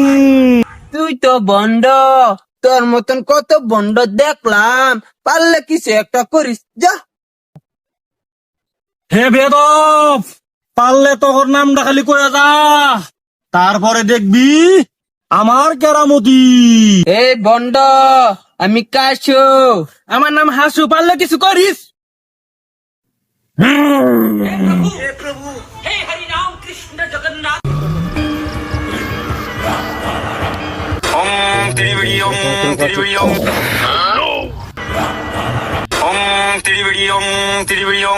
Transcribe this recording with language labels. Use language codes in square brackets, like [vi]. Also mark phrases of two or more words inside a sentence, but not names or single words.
[bn] তুই তো বন্ড, তোর মতন কত বন্ড দেখলাম, পারলে কিছু একটা করিস যা। হে বেদব, পারলে তোর নামটা খালি কয়ে যা, তারপরে দেখবি আমার কেরামতি। এই বন্ড, আমি কাশু, আমার নাম হাসু, পারলে কিছু করিস। Om Tiribidi Om Tiribidi Om. Om Tiribidi Om Tiribidi Om.